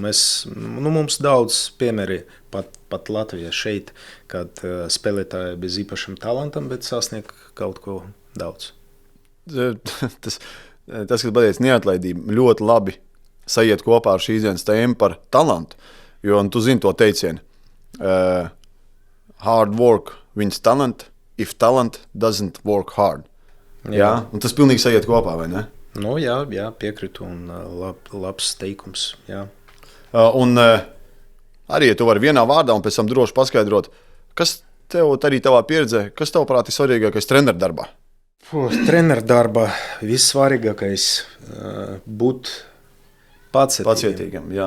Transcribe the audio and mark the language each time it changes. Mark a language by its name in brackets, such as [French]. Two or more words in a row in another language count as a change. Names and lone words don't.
[Latvian] Mums daudz piemēri pat Latvijā šeit, kad spēlētāji bez īpašam talantam, bet sasniegt kaut ko daudz. Tas, kas pateic neatlaidība, ļoti labi sajiet kopā ar šīs dienas tēmu par talantu, jo tu zini to teicienu. [English] Hard work wins talent, if talent doesn't work hard. [Latvian] Un tas pilnīgi sajiet kopā, vai ne? Piekritu, un labs teikums, Un arī, ja tu vari vienā vārdā un pēc tam droši paskaidrot, kas tev arī tavā pieredzē, kas tavuprāt ir svarīgākais treneru darbā? Treneru darbā vissvarīgākais būt pacietīgam.